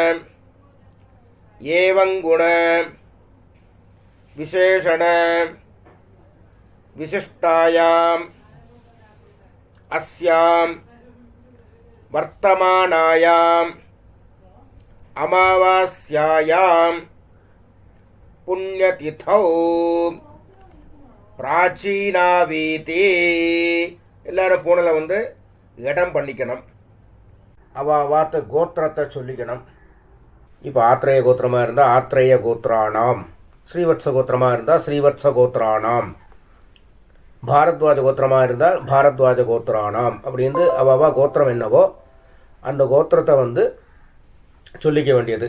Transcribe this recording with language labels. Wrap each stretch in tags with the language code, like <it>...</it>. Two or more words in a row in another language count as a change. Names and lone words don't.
<sa>एवं गुण विशेषण विशिष्टायाम् अस्यां वर्तमानायां अमावास्यायां पुण्यतिथौ प्राचीनावीति</sa> <ta>எல்லாரும் போனல வந்து இடம் பண்ணிக்கணும். அவாவாத்த கோத்திரத்தை சொல்லிக்கணும். இப்போ ஆத்ரேய கோத்திரமாக இருந்தால் ஆத்ரேய கோத்ராணாம், ஸ்ரீவத்ச கோத்திரமாக இருந்தால் ஸ்ரீவத்ச கோத்ராணாம், பாரத்வாஜ கோத்திரமாக இருந்தால் பாரத்வாஜ கோத்ராணாம் அப்படின்னு அவாவா கோத்திரம் என்னவோ அந்த கோத்திரத்தை வந்து சொல்லிக்க வேண்டியது.</ta>